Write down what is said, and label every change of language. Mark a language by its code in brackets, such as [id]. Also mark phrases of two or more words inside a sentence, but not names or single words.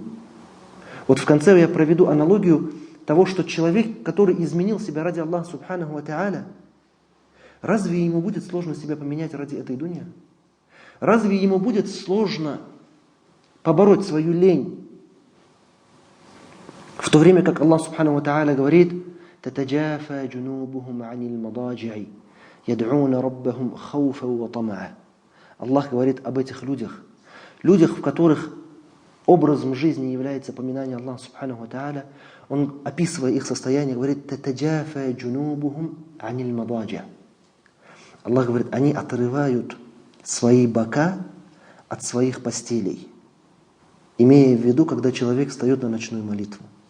[ru] Вот в конце я проведу аналогию того, что человек, который изменил себя ради Аллаха [ar] سبحانه وتعالى, [ru] разве ему будет сложно себя поменять ради этой дуньи? Разве ему будет сложно побороть свою лень? В то время как Аллах [ar] سبحانه وتعالى [ru] говорит, [ar] «تتجافى جنوبهم عن المضاجع, يدعون ربهم خوفا وطمعا». [ru] Аллах говорит об этих людях, в которых образом жизни является поминание Аллаха [ar] سبحانه وتعالى. [ru] Он, описывая их состояние, говорит, [ar] «تتجافى جنوبهم عن المضاجع». [ru] Аллах говорит, они отрывают свои бока от своих постелей, имея в виду, когда человек встает на ночную молитву.